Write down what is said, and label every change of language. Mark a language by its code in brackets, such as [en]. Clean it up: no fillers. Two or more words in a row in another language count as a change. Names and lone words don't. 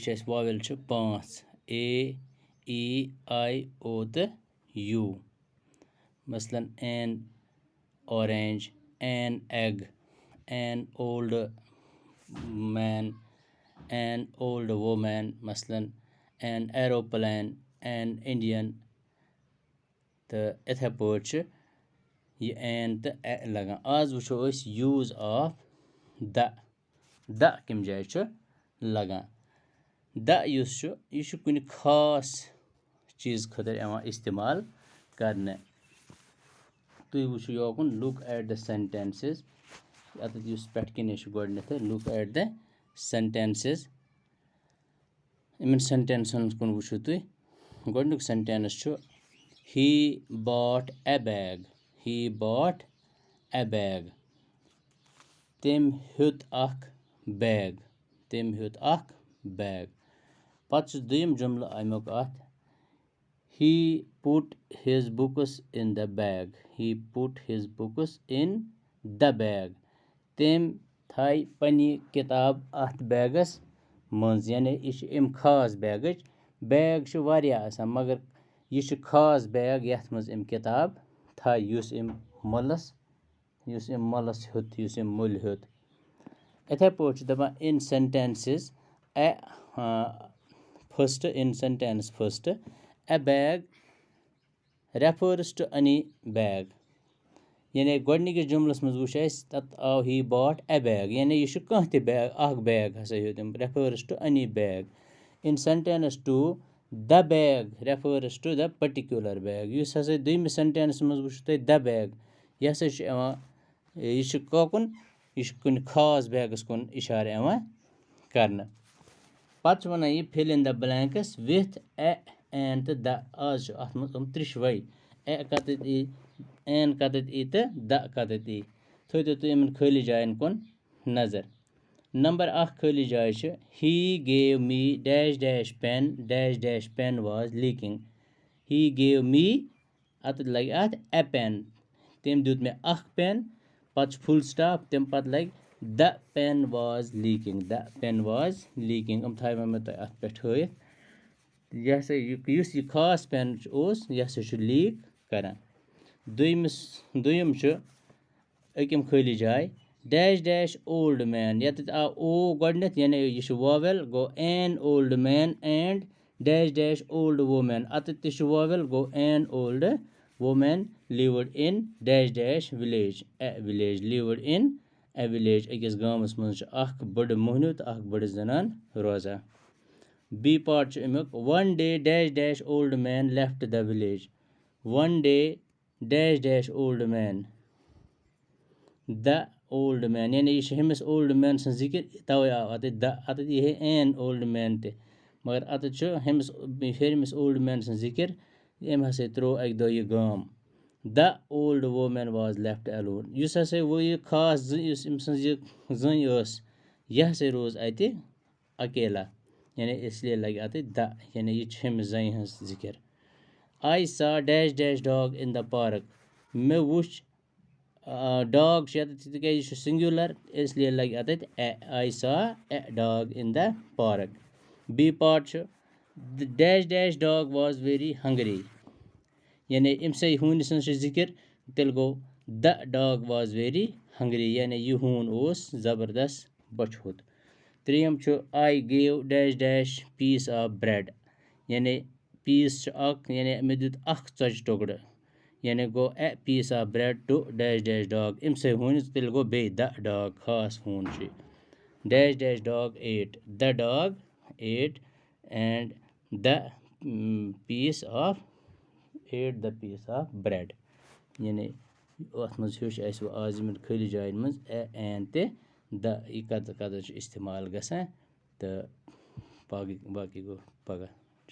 [ks] वावेल 5 ए ई आई ओ तो यू मसलन [en] an orange an egg an old man an old woman [ks] मसलन [en] an aeroplane an Indian [ks] तो इथे पट यह एन तो ए लगान आज वुचो [en] use of [ks] द कम जाए लगान द यह कुन खास चीज खतर इस्तेमाल करने तुम वुचो योकुन [en] look at the sentences [ks] अत पे कन गोडनेथ [en] look at the sentences [ks] इन सेंटेंसन कुन वुचो तुम गोडनुक सेंटेंस [en] he bought a bag [ks] तम हेत अख बैग पत दुयम जुमल अमुक अत [en] he put his books in the [ks] बैग तम थाई पन्नी किताब अत बैगस मज यानी यह अम खास बैग वारिया आसान मगर यह खास बैग यथ मज अम किताब थाई युस अम मलस हेत युस अम मुल हेत इथे पट दपान [en] in sentences first a bag refers to any bag [ks] यानी गोडनिकिस जुमलस मज वुच तत आव [en] he bought a bag [ks] यानी यह कह बैग अख बैग हसा हेतम [en] refers to any bag in sentence 2 the bag refers to the particular bag [ks] युस हसा दुयमिस सेंटेंस मज वुच तुम [en] the bag [ks] यह हसा यह कोकुन यह कुन खास बैगस कुन इशार करना पत वन यह [en] fill in the blanks with a an [ks] तो द आज अत मज त्रिशवै ए कतत ई एन कतत ई तो द कतत ई थो तुम इन खाली जायन कुन नजर नंबर 1 खाली जाय [en] he gave me dash pen was leaking he gave me [ks] अत लगे अत [en] a pen [ks] तम दुत मे अख पेन पत [en] full stop [ks] तम पत लगे [en] the pen was leaking [ks] थाव मे तुम अत पे हथ यह खास पेन यह लीक करान दुयम अकम खाली जाय [en] dash old man [ks] यत आव ओ गोडनेथ यानी यह वावेल गो [en] an old man and dash old woman [ks] अत वावेल गो [en] an old woman lived in dash village lived in a village [ks] अकिस गामस मज अख बड़ मोहनी तो अख बड़ जनान रोजान बी पार्ट अमुक [en] one day dash old man left the village one day dash old man the old man [ks] यानी यह हमिस [en] old man [ks] सं जिक्र तवे आव अत यह [en] an old man [ks] त मगर अत हमिस हेरमिस [en] old man [ks] सं जिक्र अम हसा त्रो अक दो यह गाम [en] the old woman was left alone [ks] युस हसा वो यह खास अम सं जन यह हसा रोज अत अकेला यानी इसलिए लगे अत द यानी यह हमिस जन हज जिक्र [en] I saw dash dog in the park [ks] मे वुच डॉग तिक सिंगुलर इसलिए लगे अत [en] I saw a dog in the park [ks] बी पार्ट [en] dash dog was very hungry [ks] यानी अम से हून जिक्र تیٚلہِ گوٚو [en] the dog was very hungry [ks] یعنی یہِ ہوٗن اوس زبردست بۄچھِ ہوٚت. ترٛیٚیِم چھُ [en] I gave dash dash piece of bread [ks] یعنی پیٖس چھُ اَکھ یعنی مےٚ دیُت اَکھ ژۄچہِ ٹُکڑٕ یعنی گوٚو [en] a piece of bread to dash dash dog [ks] اَمہِ سۭتۍ ہوٗنِس تیٚلہِ گوٚو بیٚیہِ [en] the dog [ks] خاص ہوٗن چھُ [en] dash dash dog ate the dog ate and the piece of ate the piece of bread [ks] یعنی اَتھ منٛز ہیوٚچھ اَسہِ وۄنۍ آز یِمَن خٲلی جایَن منٛز [en] a an [ks] تہِ دَ یہِ کَتہِ کَتٮ۪تھ چھُ اِستعمال گژھان تہٕ باقٕے گوٚو پَگاہ